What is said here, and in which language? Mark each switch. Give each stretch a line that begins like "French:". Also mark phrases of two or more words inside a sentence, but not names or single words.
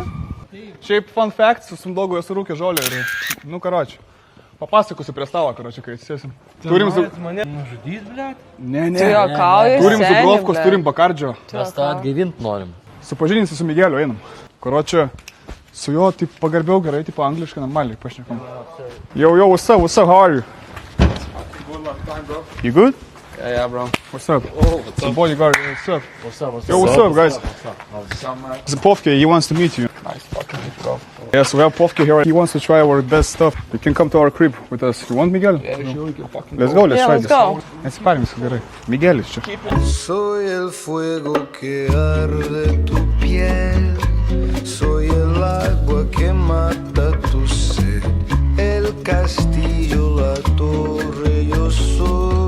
Lithuanian: Šiaip
English: fun fact,
Lithuanian: su sumdogu esu rūkė žolę ir, nu, karoči. Papasakosiu prie stalo, karoči, kai atsisėsim. Turim su... Mane nužudyt, blėt? Ne. Tu juokauji, Turim seni, zuglovkos, ble. turim bakardžio. Mes tą atgaivint norim. Supažindinsi su Migeliu, einam. Karoči, su juo, taip, pagarbiau gerai, tipo, angliškai, normaliai, pašnekam.
English: Yo, what's up, how are you? Good, long time, bro. You good? Yeah, bro. What's up? Oh, what's Some bodyguard, what's up? What's up? Yo, what's up, guys? Some, Zapovke, he wants to meet you. nice fucking bro. Yes, we have Povke here. He wants to try our best stuff. You can come to our crib with us. You want, Miguel? Yeah, sure, we can fucking Let's go, let's Yeah, try let's this. go.
Lithuanian: Nesiparim, viskas gerai. Miguelis čia.
Spanish: Soy el fuego que arde tu piel, soy el agua que mata tu sed, el castillo, la torre, yo soy